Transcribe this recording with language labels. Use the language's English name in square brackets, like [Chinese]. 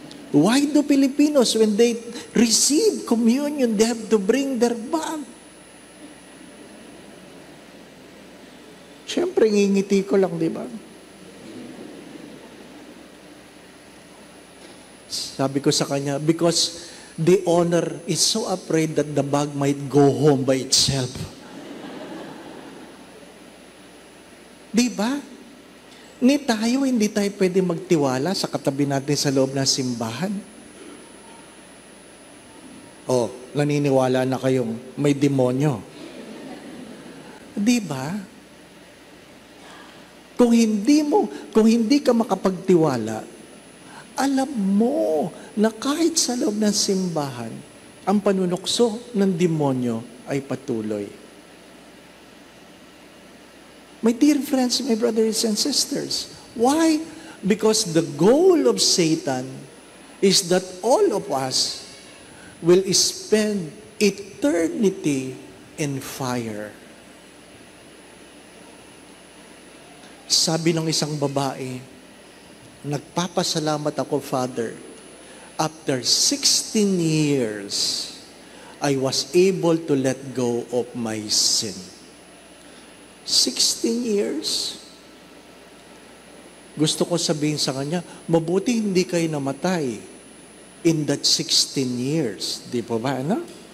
[English] Why do Filipinos, when they receive communion, they have to bring their bag? [Filipino] Siyempre, ngingiti ko lang, di ba? Sabi ko sa kanya, [English] because the owner is so afraid that the bag might go home by itself. [Filipino] Di ba? Hindi tayo pwede magtiwala sa katabi natin sa loob ng simbahan. Oh, naniniwala na kayong may demonyo. Di ba? Kung hindi ka makapagtiwala, alam mo na kahit sa loob ng simbahan, ang panunukso ng demonyo ay patuloy. [English] My dear friends, my brothers and sisters, why? Because the goal of Satan is that all of us will spend eternity in fire. [Filipino] Sabi ng isang babae, nagpapasalamat ako, Father. [English] After 16 years, I was able to let go of my sin. 16 years. [Filipino] Gusto ko sabihin sa kanya, mabuti hindi kayo namatay [English] in that 16 years. [Filipino] Di po ba, ano?